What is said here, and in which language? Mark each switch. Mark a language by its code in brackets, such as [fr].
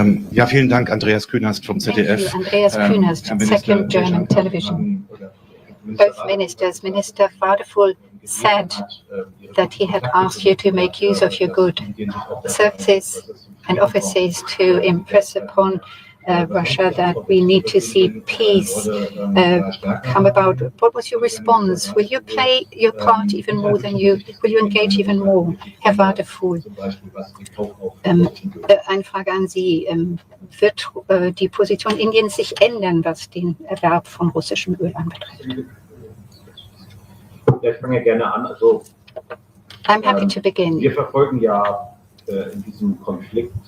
[de] Ja, vielen Dank, Andreas Künast vom ZDF. [en] Andreas Künast, Second German Television. Both ministers, Minister Wadephul said that he had asked you to make use of your good services and offices to impress upon Russia that we need to see peace come about. What was your response? Will you play your part even more will you engage even more, Herr Wadephul? [de] Eine Frage an Sie. Wird die Position Indiens sich ändern, was den Erwerb von russischem Öl anbetrifft? Ja, ich fange gerne an. Also, [en] I'm happy to begin. [de] Wir verfolgen ja in diesem Konflikt.